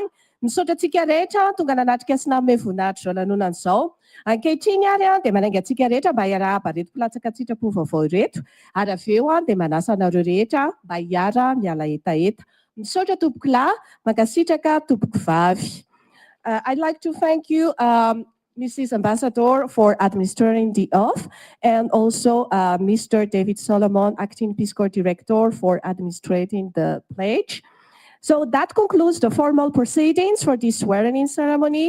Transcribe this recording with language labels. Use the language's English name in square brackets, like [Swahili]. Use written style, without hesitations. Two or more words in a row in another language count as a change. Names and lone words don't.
[Malagasy] Misaotra antsika rehetra tonga nanatrika sy nanome voninahitra izao lanonana izao. Ankehitriny ary dia manainga antsika rehetra mba hiarahaba reto mpilatsaka sitrapo vaovao reto, ary avy eo dia manasa anareo rehetra mba hiara miala etaeta. Misaotra tompoko lahy, mankasitraka tompoko vavy. [English] I'd like to thank you, Mrs. Ambassador, for administering the oath, and also Mr. David Solomon, Acting Peace Corps Director, for administrating the pledge. So that concludes the formal proceedings for this swearing-in ceremony.